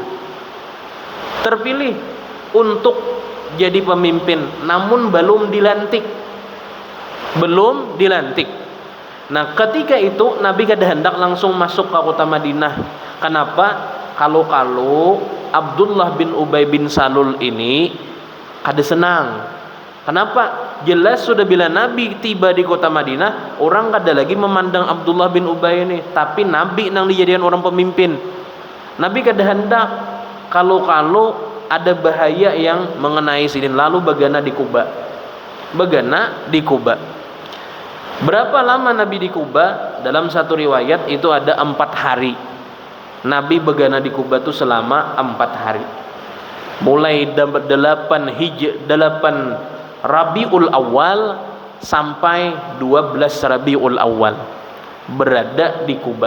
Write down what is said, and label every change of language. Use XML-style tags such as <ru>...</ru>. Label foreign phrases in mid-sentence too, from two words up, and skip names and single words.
<id>Terpilih untuk jadi pemimpin, namun belum dilantik.</id> <bjn>Nah, ketika itu Nabi kada hendak langsung masuk ke kota Madinah. Kenapa? Kalau Abdullah bin Ubay bin Salul ini kada senang.</bjn> <id>Kenapa?</id> <bjn>Jelas sudah bila Nabi tiba di kota Madinah, orang kada lagi memandang Abdullah bin Ubay ini, tapi Nabi nang dijadikan orang pemimpin. Nabi kada hendak kalau ada bahaya yang mengenai sidin, lalu bagana di Quba.</bjn> <id>Berapa lama Nabi di Quba?</id> <bjn>Dalam satu riwayat itu ada 4 hari. Nabi bagana di Quba itu selama 4 hari.</bjn> <id>Mulai 8 Rabiul Awal sampai 12 Rabiul Awal berada di Quba.</id>